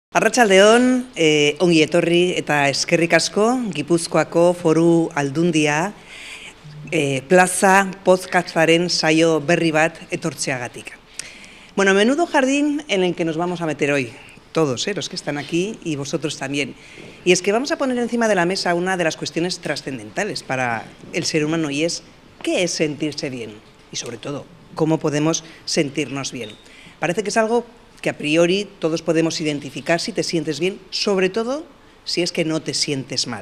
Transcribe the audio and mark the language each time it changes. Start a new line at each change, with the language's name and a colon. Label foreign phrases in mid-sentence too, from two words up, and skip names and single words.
Basque: Arratsaldeon, ongi etorri eta eskerrik asko Gipuzkoako Foru Aldundia plaza podcastaren saio berri bat etortzeagatik.
Spanish: Bueno, menudo jardín en el que nos vamos a meter hoy, todos, los que están aquí y vosotros también. Y es que vamos a poner encima de la mesa una de las cuestiones trascendentales para el ser humano y es ¿qué es sentirse bien? Y sobre todo, ¿cómo podemos sentirnos bien? Parece que es algo que a priori todos podemos identificar si te sientes bien, sobre todo si es que no te sientes mal.